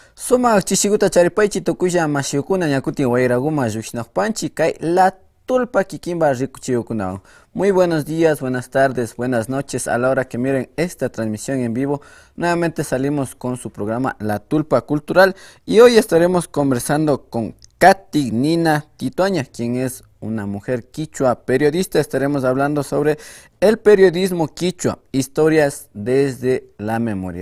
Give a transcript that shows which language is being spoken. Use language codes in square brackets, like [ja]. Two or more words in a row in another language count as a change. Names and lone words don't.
[qu] Sumak chishiguta charipaychi tukulla mashiukuna ñakutin wayraguma llukshinakpanchi kay la tulpa kikimba rikuchiyukunawan. [es] Muy buenos días, buenas tardes, buenas noches. A la hora que miren esta transmisión en vivo, nuevamente salimos con su programa La Tulpa Cultural y hoy estaremos conversando con Katy Nina Tituaña, quien es una mujer quichua periodista. Estaremos hablando sobre el periodismo quichua, historias desde la memoria.